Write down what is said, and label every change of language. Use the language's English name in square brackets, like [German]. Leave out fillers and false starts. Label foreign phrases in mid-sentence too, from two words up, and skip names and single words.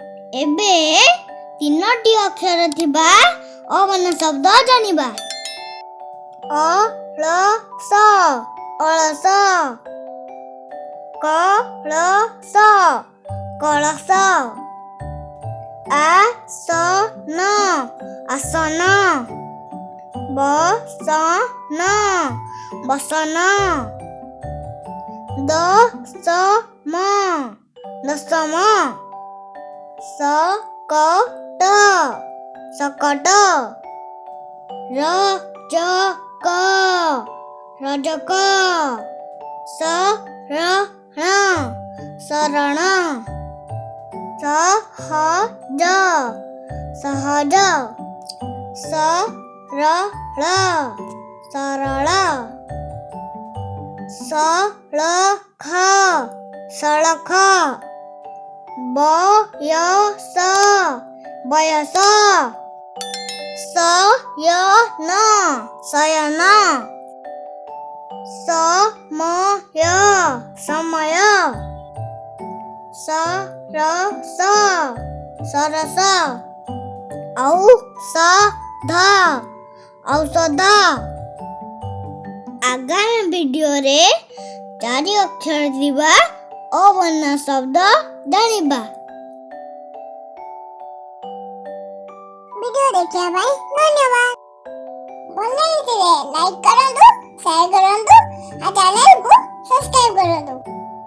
[Odia] ଏବେ ତିନୋଟି ଅକ୍ଷର ଥିବା ଅବର୍ଣ୍ଣ ଶବ୍ଦ ଜାଣିବା। ଅଳସ ଅଳସ, କଳସ କଳସ, ଆସନ ଆସନ, ବସନ ବସନ, ଦଶମ ଦଶମ, ସକଟ ସକଟ, ରଜକ ରଜକ, ଶରଣ ଶରଣ, ସହଜ ସହଜ, ସରଳ ସରଳ, ସଲଖ ସଲଖ, ବୟସ ବୟସ, ଶୟନ ଶୟନ, ସମୟ ସମୟ, ସରସ ସରସ, ଔଷଧ ଔଷଧ। ଆଗାମୀ ଭିଡିଓ ରେ 4 ଅକ୍ଷର ଥିବା ଅବର୍ଣ୍ଣ ଶବ୍ଦ ଜାଣିବା। ଭିଡିଓ ଦେଖିଆ ଭାଇ ଧନ୍ୟବାଦ। ଭଲ ଲାଗିଥିଲେ ଲାଇକ କରନ୍ତୁ, ସେୟାର କରନ୍ତୁ, ଆ ଚ୍ୟାନେଲ କୁ ସବସ୍କ୍ରାଇବ କରନ୍ତୁ।